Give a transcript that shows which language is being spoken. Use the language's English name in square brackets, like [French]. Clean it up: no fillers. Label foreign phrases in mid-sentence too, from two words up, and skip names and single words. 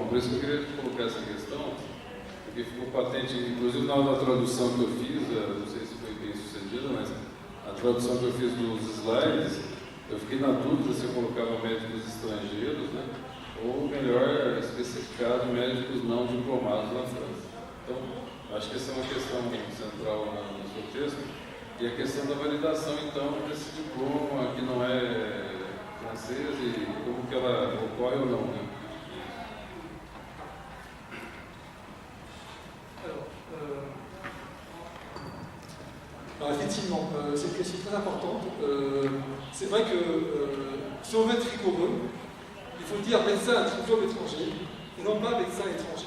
[Portuguese] Por isso que eu queria colocar essa questão, porque ficou patente, inclusive na hora da tradução que eu fiz, não sei se foi bem sucedida, mas a tradução que eu fiz dos slides, eu fiquei na dúvida se eu colocava médicos estrangeiros, né, ou melhor, especificado médicos não diplomados na França. Então, acho que essa é uma questão central no seu texto, e a questão da validação, então, desse diploma que não é francês e como que ela ocorre ou não, né? [French] Alors effectivement, c'est une question très importante. C'est vrai que si on veut être rigoureux, il faut dire médecin à diplôme étranger et non pas médecin étranger.